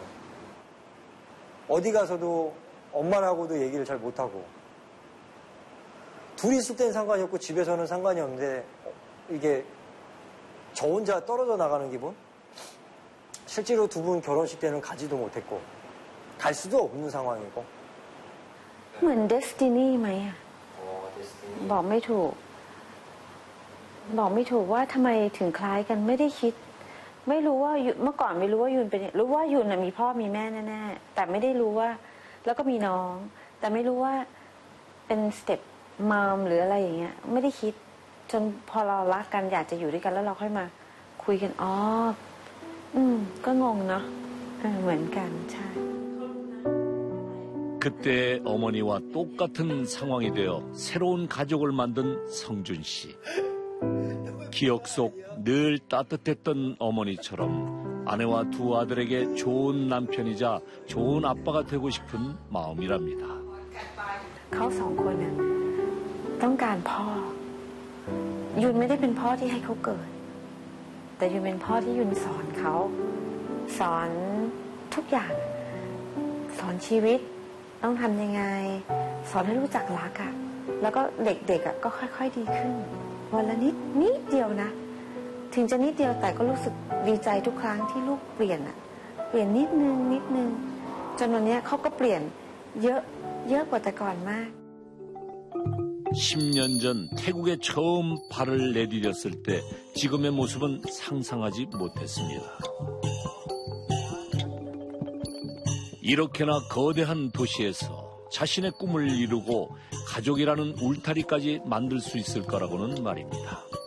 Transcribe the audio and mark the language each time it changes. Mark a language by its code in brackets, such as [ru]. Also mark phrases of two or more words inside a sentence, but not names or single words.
[ko] 어디 가서도 엄마라고도 얘기를 잘 못하고. 둘이 있을 땐 상관이 없고 집에서는 상관이 없는데 이게 저 혼자 떨어져 나가는 기분? 실제로 두 분 결혼식 때는 가지도 못했고 갈 수도 없는 상황이고. [th] เหมือนเดสตินีไหมอะบอกไม่ถูกว่าทำไมถึงคล้ายกันไม่ได้คิดไม่รู้ว่าเมื่อก่อนไม่รู้ว่ายุนเป็นรู้ว่ายุนมีพ่อมีแม่แน่ๆแต่ไม่ได้รู้ว่าแล้วก็มีน้องแต่ไม่รู้ว่าเป็นสเต็ปมอมหรืออะไรอย่างเงี้ยไม่ได้คิดจนพอเรารักกันอยากจะอยู่ด้วยกันแล้วเราค่อยมาคุยกันก็งงเนาะเหมือนกันใช่ [ko] 그때 어머니와 똑같은 상황이 되어 새로운 가족을 만든 성준 씨. 기억 속 늘 따뜻했던 어머니처럼 아내와 두 아들에게 좋은 남편이자 좋은 아빠가 되고 싶은 마음이랍니다. [th] เขาสองคนน่ะต้องการพ่อยุนไม่ได้เป็นพ่อที่ให้เขาเกิด แต่ยุนเป็นพ่อที่ยุนสอนเขาสอนทุกอย่างสอนชีวิตต้องทำยังไงสอนให้รู้จักรักอะแล้วก็เด็กๆอะก็ค่อยๆดีขึ้นวันละนิดเดียวนะถึงจะนิดเดียวแต่ก็รู้สึกดีใจทุกครั้งที่ลูกเปลี่ยนอะเปลี่ยนนิดนึงจนวันนี้เขาก็เปลี่ยนเยอะกว่าแต่ก่อนมาก [ko] 10년 전 태국에 처음 발을 내디뎠을 때 지금의 모습은 상상하지 못했습니다. 이렇게나 거대한 도시에서 자신의 꿈을 이루고 가족이라는 울타리까지 만들 수 있을 거라고는 말입니다.